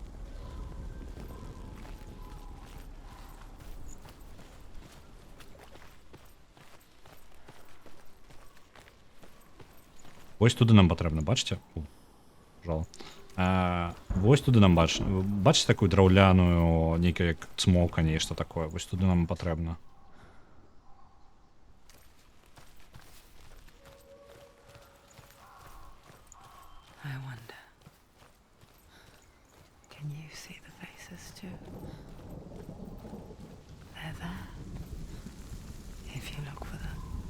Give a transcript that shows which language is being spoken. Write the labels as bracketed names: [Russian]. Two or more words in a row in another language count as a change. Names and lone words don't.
[Belarusian] Вось туды нам патрэбна, бачыце? Жал. Вось туды нам бачыце такую драўляную, нейкае як цмока, нешта такое. Вось туды нам патрэбна. [English] I wonder, can you see the faces too? They're there, if you look for them.